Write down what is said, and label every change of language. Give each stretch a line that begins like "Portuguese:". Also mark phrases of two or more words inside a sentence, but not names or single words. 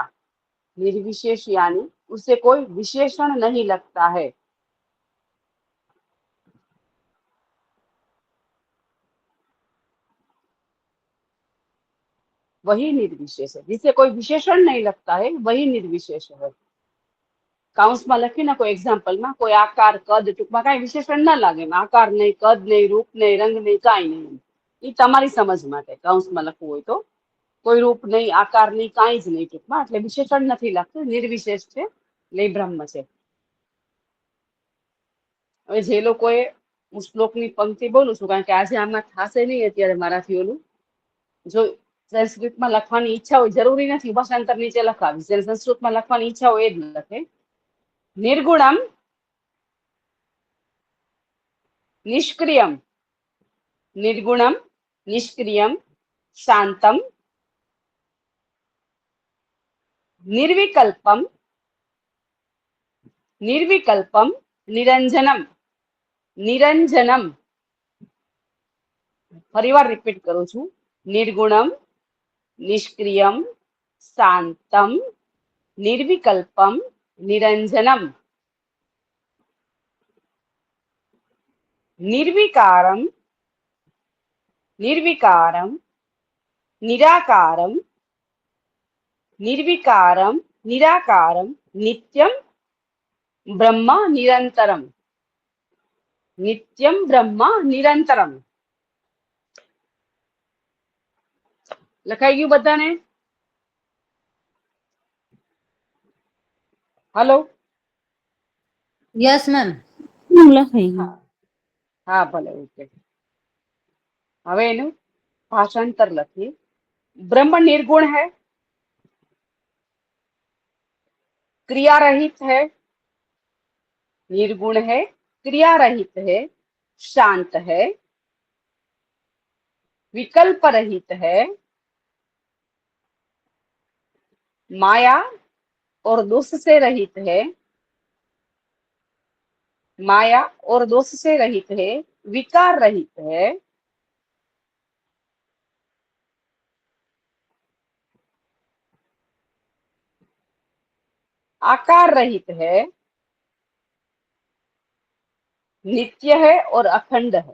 Hindi: निर्विशेष यानी उसे कोई विशेषण नहीं लगता है। वही निर्विशेष है। जिसे कोई विशेषण नहीं लगता है वही निर्विशेष है।
Gujarati: કાઉન્સમાં લખીને કોઈ એક્ઝામ્પલમાં કોઈ આકાર, કદ, ટૂંકમાં કાંઈ વિશેષણ ના લાગે. આકાર નહીં, કદ નહીં, રૂપ નહીં, રંગ નહીં, કાંઈ નહીં. એ તમારી સમજ માટે કાઉન્સમાં લખવું હોય તો કોઈ રૂપ નહીં, આકાર નહીં, કાંઈ જ નહીં ટૂંકમાં. એટલે વિશેષણ નથી લાગતું, નિર્વિશેષ છે, એટલે બ્રહ્મ છે. હવે જે લોકોએ હું શ્લોકની પંક્તિ બોલું છું, કારણ કે આજે આમાં થશે નહીં અત્યારે મારાથી ઓલું. જો સંસ્કૃતમાં લખવાની ઈચ્છા હોય, જરૂરી નથી ભાષાંતર નીચે લખાવીશ. જેને સંસ્કૃતમાં લખવાની ઈચ્છા હોય એ જ લખે.
Sanskrit: निर्गुणम निष्क्रियम, निर्गुणम निष्क्रियम शांतम निर्विकल्पम, निर्विकल्पम निरंजनम, निरंजनम.
Gujarati: ફરીવાર રિપીટ કરું છું.
Sanskrit: निर्गुणम निष्क्रियम शांतम निर्विकल्पम निरंजनम, निर्विकारम, निर्विकारम निराकारम निर्विकारम निराकारम नित्यम ब्रह्म निरंतरम. नित्यम ब्रह्म निरंतरम.
Gujarati: લખાઈ ગયું બધાને? હલો.
English: Yes ma'am.
Gujarati: લખાઈ ગયું. હા ભલે, ઓકે. હવે એનું ભાષાંતર લખીએ.
Hindi: ब्रह्म निर्गुण है, क्रिया रहित है, निर्गुण है, क्रिया रहित है, शांत है, विकल्प रहित है, माया और दोष से रहित है, माया और दोष से रहित है, विकार रहित है, आकार रहित है, नित्य है और अखंड है.